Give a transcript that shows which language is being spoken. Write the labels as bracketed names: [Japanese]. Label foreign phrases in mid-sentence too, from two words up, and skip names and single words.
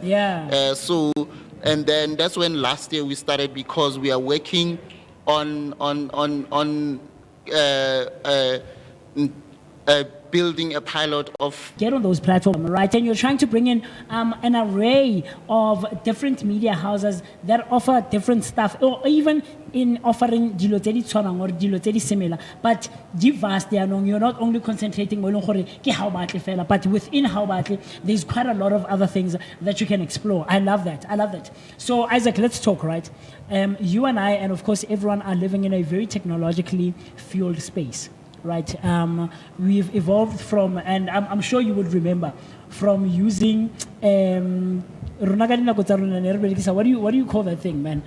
[English] And then that's when last year we started, because we are working on building a pilot of... Get on those platforms, right? And you're trying to bring in an array of different media houses that offer different stuff, or even in offering [Tswana] dilo tse di tshwanang [English] or [Tswana] dilo tse di [English] similar, but di vast. You're not only concentrating on [Tswana] ke how batle fela, [English] but within [Tswana] how batle, [English] there's quite a lot of other things that you can explore. I love that. So Isaac, let's talk, right? You and I, and of course everyone, are living in a very technologically fueled space. Right, we've evolved from, and I'm sure you would remember, from using what do you call that thing, man?